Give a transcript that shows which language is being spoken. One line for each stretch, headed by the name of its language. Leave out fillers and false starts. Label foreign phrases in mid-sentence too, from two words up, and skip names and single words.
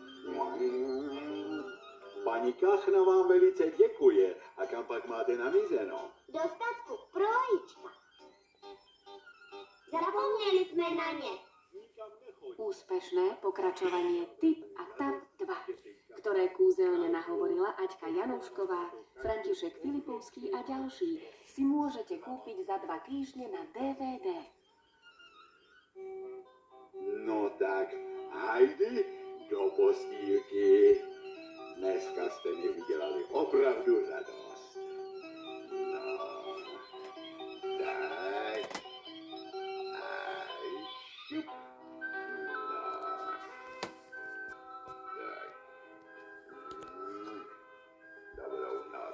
Czech: Paní Kachna vám velice děkuje. A kam pak máte namířeno? Do statku Projička. Zapomněli jsme na ně.
Slovak: Úspešné pokračovanie Tip a Tap 2, ktoré kúzelne nahovorila Aťka Janoušková, František Filipovský a ďalší, si môžete kúpiť za 2 týždne na DVD.
Czech: No tak, hajdy do postýlky. Dneska jste mi udělali opravdu radost. No, tak. Aj, šup. Dobrou noc.